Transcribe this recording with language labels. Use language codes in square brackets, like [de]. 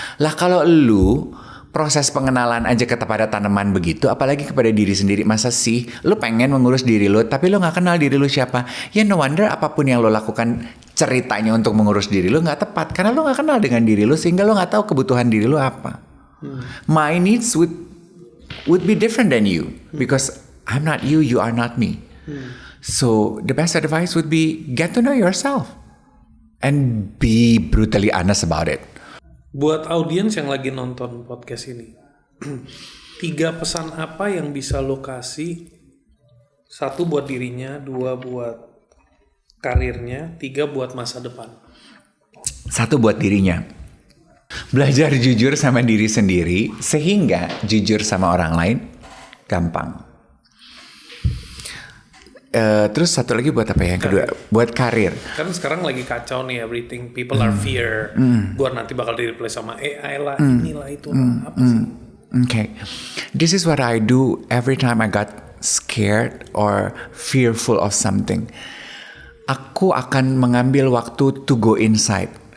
[id] Lah kalau lu proses pengenalan aja kepada tanaman begitu, apalagi kepada diri sendiri, masa sih lu pengen mengurus diri lu, tapi lu nggak kenal diri lu siapa? Ya no wonder apapun yang lu lakukan ceritanya untuk mengurus diri lu nggak tepat, karena lu nggak kenal dengan diri lu, sehingga lu nggak tahu kebutuhan diri lu apa. [en] My needs would be different than you, because I'm not you, you are not me. So the best advice would be get to know yourself and be brutally honest about it. [id] Buat audiens yang lagi nonton podcast ini, 3 pesan apa yang bisa lo kasih? 1 buat dirinya, 2 buat karirnya, 3 buat masa depan. 1 buat dirinya. Belajar jujur sama diri sendiri sehingga jujur sama orang lain gampang. Terus 1 lagi buat apa ya? Yang kedua, buat karir. Kan sekarang lagi kacau nih everything. [en] People are fear. [id] Gua nanti bakal di-replace sama AI lah, inilah itu lah. Apa sih? [en] Okay. This is what I do every time I got scared or fearful of something. [id] Aku akan mengambil waktu [en] to go inside.